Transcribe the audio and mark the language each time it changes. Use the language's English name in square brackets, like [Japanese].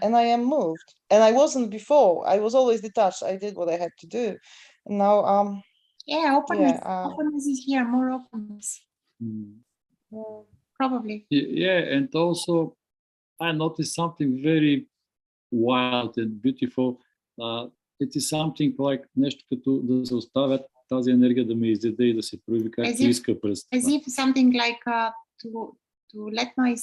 [English] And I am moved. And I wasn't before. I was always detached. I did what I had to do. And now, yeah, openness. Openness is here, more openness. Probably. Yeah, and also I noticed something very wild and beautiful. It is something like [Bulgarian] нещо като да се оставят тази енергия да ме изяде и да се прояви както иска през това. [English] As if something like to let